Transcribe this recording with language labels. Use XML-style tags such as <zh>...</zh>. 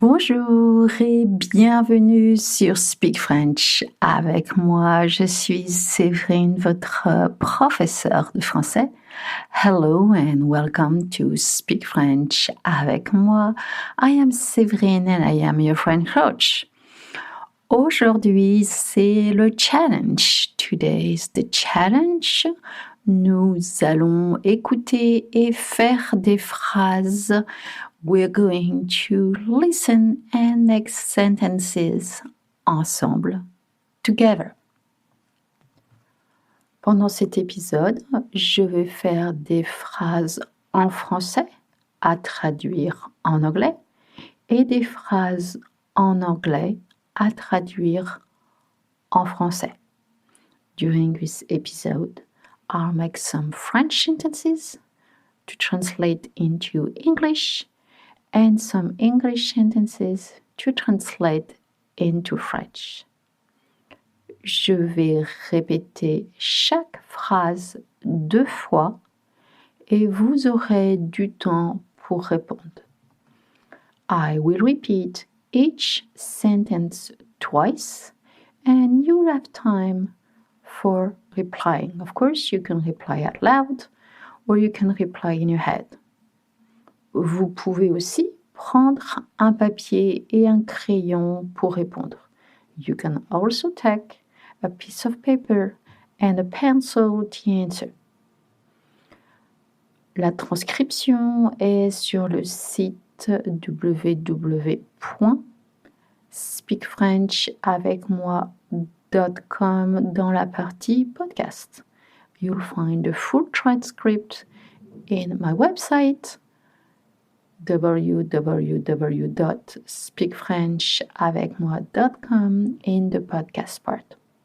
<fr>Bonjour et bienvenue sur Speak French. Avec moi, je suis Séverine, votre professeure de français.</fr> <en>Hello and welcome to Speak French.</en> <fr>Avec moi,</fr> <en>I am Séverine and I am your French coach.</en> <fr>Aujourd'hui, c'est le challenge.</fr> <en>Today is the challenge.</en> <fr>Nous allons écouter et faire des phrases.</fr> <en>We're going to listen and make sentences</en> <fr>ensemble,</fr> <en>together.</en> <fr>Pendant cet épisode, je vais faire des phrases en français à traduire en anglais et des phrases en anglais à traduire en français.</fr> <en>During this episode, I'll make some French sentences to translate into English and some English sentences to translate into French.</en> <fr>Je vais répéter chaque phrase 2 fois et vous aurez du temps pour répondre.</fr> <en>I will repeat each sentence twice and you'll have time for replying. Of course, you can reply out loud or you can reply in your head.</en> <fr>Vous pouvez aussi prendre un papier et un crayon pour répondre.</fr> <en>You can also take a piece of paper and a pencil to answer.</en> <fr>La transcription est sur le site www.speakfrenchavecmoi.com dans la partie podcast.</fr> <en>You'll find the full transcript in my website www.speakfrenchavecmoi.com in the podcast part.</en>